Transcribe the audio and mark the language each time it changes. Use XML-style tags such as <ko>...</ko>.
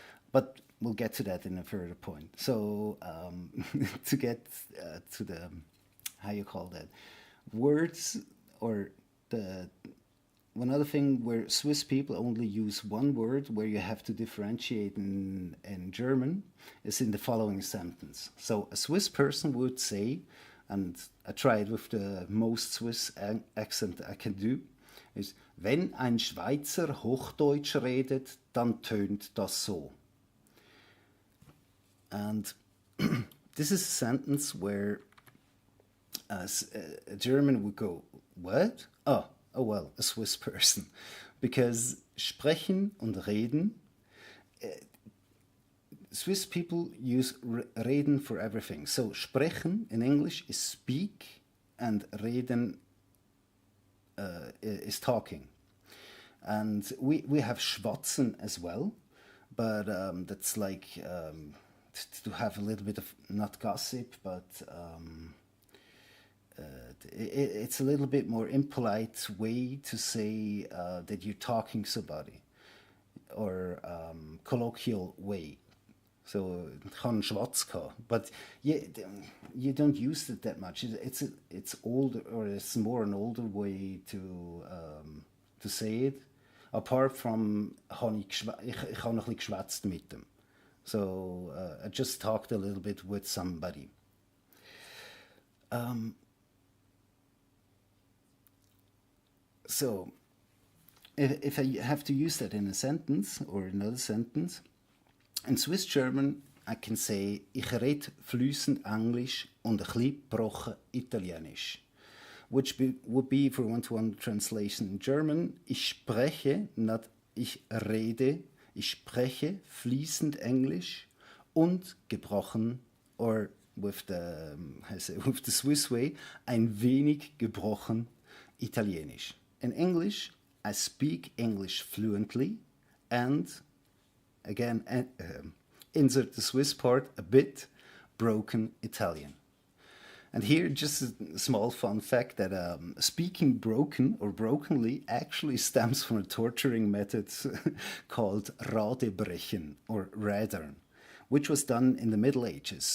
<en>But we'll get to that in a further point. So to get to the, how you call that, words, or the one other thing where Swiss people only use one word where you have to differentiate in German is in the following sentence. So a Swiss person would say, and I tried with the most Swiss accent I can do,</en> <de>ist, wenn ein Schweizer Hochdeutsch redet, dann tönt das so.</de> <en>And this is a sentence where a German would go, what? Oh well, a Swiss person. Because sprechen und reden, Swiss people use reden for everything. So sprechen in English is speak and reden is talking. And we have schwatzen as well, but that's like to have a little bit of, not gossip, but it's a little bit more impolite way to say that you're talking to somebody, or colloquial way.</en> <de>So kann Schwatz gehabt,</de> <en>but you don't use it that much. It's older, or it's more an older way to say it. Apart from</en> <de>ich habe ein bisschen geschwätzt mit dem.</de> <en>So I just talked a little bit with somebody. So if I have to use that in a sentence or another sentence, in Swiss German I can say</en> <de>ich rede fließend Englisch und ein bisschen gebrochen Italienisch,</de> <en>which would be for one-to-one translation in German.</en> <de>Ich spreche,</de> <en>not</en> <de>ich rede, ich spreche fließend Englisch und gebrochen,</de> <en>or with the Swiss way,</en> <de>ein wenig gebrochen Italienisch.</de> <en>In English, I speak English fluently and, again, insert the Swiss part, a bit broken Italian. And here, just a small fun fact that speaking broken or brokenly actually stems from a torturing method called Radebrechen or Rädern, which was done in the Middle Ages.</en>